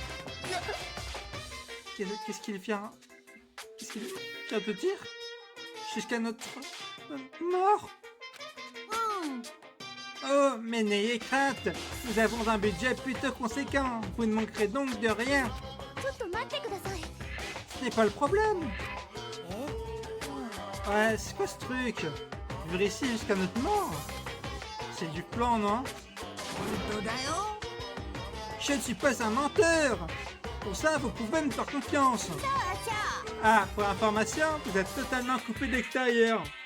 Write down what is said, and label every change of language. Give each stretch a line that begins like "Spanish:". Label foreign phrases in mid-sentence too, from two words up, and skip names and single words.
French: Qu'est-ce qu'il vient? Qu'est-ce qu'il vient de dire? Jusqu'à notre mort? Oh, mais n'ayez crainte, nous avons un budget plutôt conséquent. Vous ne manquerez donc de rien.
Japanese: ちょっと待ってください
French: Ce n'est pas le problème. Ouais, c'est quoi ce truc? Vivre ici jusqu'à notre mort? C'est du plan, non? Je ne suis pas un menteur. Pour ça, vous pouvez me faire confiance. Ah, pour information, vous êtes totalement coupé d'extérieur.